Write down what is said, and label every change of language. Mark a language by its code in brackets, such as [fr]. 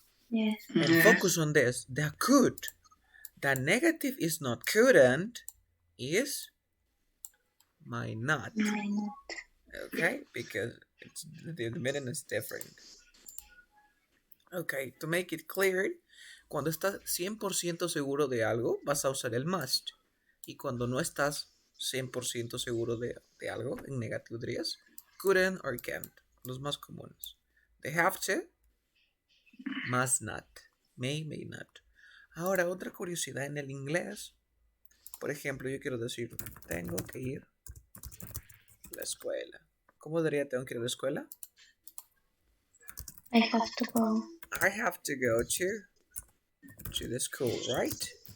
[en] Yes. And focus on this. The could. The negative is not couldn't, is might not. Might not. Okay? Because the meaning is different. Okay, to make it clear, [es] cuando estás 100% seguro de algo, vas a usar el must. Y cuando no estás 100% seguro de algo, en negativo dirías [en] couldn't or can't, [es] los más comunes. [en] They have to, must not, may not. [es] Ahora, otra curiosidad en el inglés. Por ejemplo, yo quiero decir, tengo que ir a la escuela. ¿Cómo diría tengo que ir a la escuela? [en] I have to go. I have to go to the school, right?